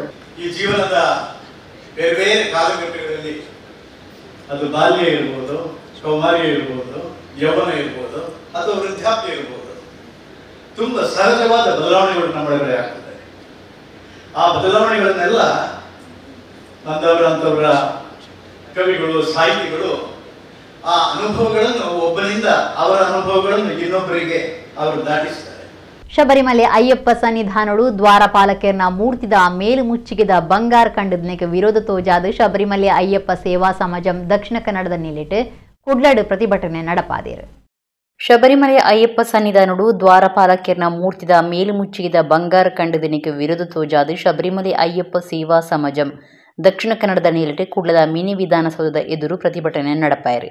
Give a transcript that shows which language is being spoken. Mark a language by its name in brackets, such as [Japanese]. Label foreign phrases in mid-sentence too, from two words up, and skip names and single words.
[Kannada] ಈ ಜೀವನದ ಬೇರೆ ಬೇರೆ ಕಾಲಘಟ್ಟಗಳಲ್ಲಿ ಅದು ಬಾಲ್ಯ ಇರ್ಬೋದು, ಕೌಮಾರ್ಯ ಇರ್ಬೋದು, ಯೌವನ ಇರ್ಬೋದು ಅಥವಾ ವೃದ್ಧಾಪ್ಯ ಇರ್ಬೋದು, ತುಂಬ ಸಹಜವಾದ ಬದಲಾವಣೆಗಳು ನಮ್ಮೊಳಗಡೆ ಆಗ್ತದೆ. ಆ ಬದಲಾವಣೆಗಳನ್ನೆಲ್ಲ ಅಂಥವರ ಕವಿಗಳು, ಸಾಹಿತಿಗಳು ಆ ಅನುಭವಗಳನ್ನು ಒಬ್ಬರಿಂದ ಅವರ ಅನುಭವಗಳನ್ನು ಇನ್ನೊಬ್ಬರಿಗೆ ಅವರು ದಾಟಿಸ್ತಾರೆ. [Tulu] ಶಬರಿಮಲೆ ಅಯ್ಯಪ್ಪ ಸನ್ನಿಧಾನಡು ದ್ವಾರಪಾಲಕರ್ನ ಮೂರ್ತಿದ ಮೇಲುಮುಚ್ಚಿಗೆದ ಬಂಗಾರ ಕಂಡದಕ್ಕೆ ವಿರೋಧ ತೋಜಾದ ಶಬರಿಮಲೆ ಅಯ್ಯಪ್ಪ ಸೇವಾ ಸಮಾಜಂ ದಕ್ಷಿಣ ಕನ್ನಡದ ನಿಲಿಟ್ಟು ಕುಡ್ಲಡ್ ಪ್ರತಿಭಟನೆ ನಡಪಾದೇರು. ಶಬರಿಮಲೆ ಅಯ್ಯಪ್ಪ ಸನ್ನಿಧಾನಡು ದ್ವಾರಪಾಲಕರ್ನ ಮೂರ್ತಿದ ಮೇಲುಮುಚ್ಚಿಗೆದ ಬಂಗಾರ ಕಂಡದಕ್ಕೆ ವಿರೋಧ ತೋಜಾದ ಶಬರಿಮಲೆ ಅಯ್ಯಪ್ಪ ಸೇವಾ ಸಮಾಜಂ ದಕ್ಷಿಣ ಕನ್ನಡದ ನೀಲಟೆ ಕುಡ್ಲದ ಮಿನಿ ವಿಧಾನಸೌಧದ ಎದುರು ಪ್ರತಿಭಟನೆ ನಡಪಾಯಿರಿ.